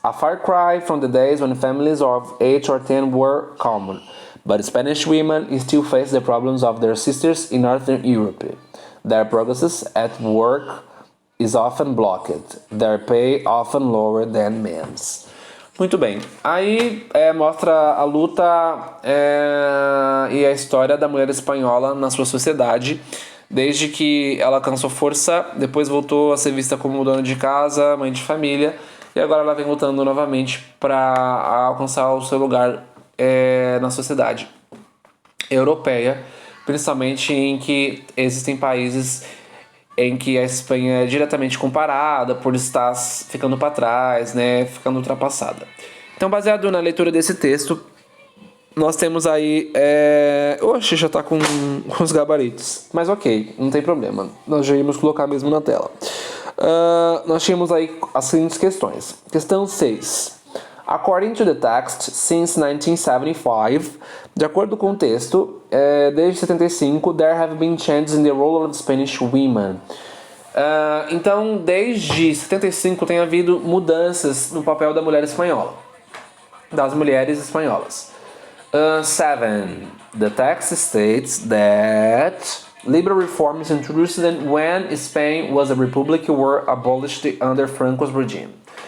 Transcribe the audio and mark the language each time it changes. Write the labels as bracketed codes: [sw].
[en] A far cry from the days when families of 8 or 10 were common. But Spanish women still face the problems of their sisters in Northern Europe. Their progress at work is often blocked. Their pay often lower than men's. [pt] Muito bem. Aí mostra a luta e a história da mulher espanhola na sua sociedade, desde que ela alcançou força, depois voltou a ser vista como dona de casa, mãe de família, e agora ela vem lutando novamente para alcançar o seu lugar na sociedade europeia, principalmente em que existem países em que a Espanha é diretamente comparada por estar ficando para trás, né, ficando ultrapassada. Então, baseado na leitura desse texto, nós temos aí... Oxe, já está com os gabaritos. Mas ok, não tem problema. Nós já íamos colocar mesmo na tela. Nós tínhamos aí as seguintes questões. Questão 6. [en] According to the text, since 1975, [pt] de acordo com o texto, desde 75, [en] there have been changes in the role of Spanish women. [pt] Então, desde 75 tem havido mudanças no papel da mulher espanhola, das mulheres espanholas. 7. [en] The text states that liberal reforms introduced when Spain was a republic were abolished under Franco's regime.